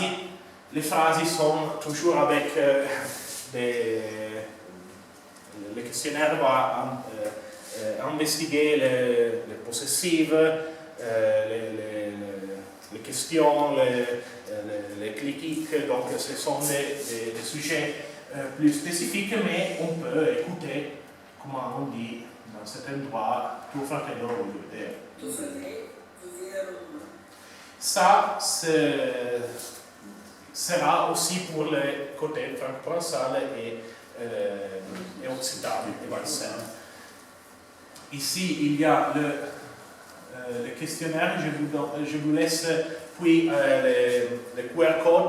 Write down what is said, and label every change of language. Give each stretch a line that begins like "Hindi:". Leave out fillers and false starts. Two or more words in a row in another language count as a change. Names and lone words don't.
French: Les phrases sont toujours avec le questionnaire va investiguer les possessives, les questions, les critiques, donc ce sont des sujets plus spécifiques, mais on peut écouter, comment on dit, dans cet endroit,
Italian: tuo fratello voglio vedere.
French: Ça, sera aussi pour le côté franco-provençal et occitan et valserre. Ici, il y a le questionnaire, je vous laisse puis le QR code.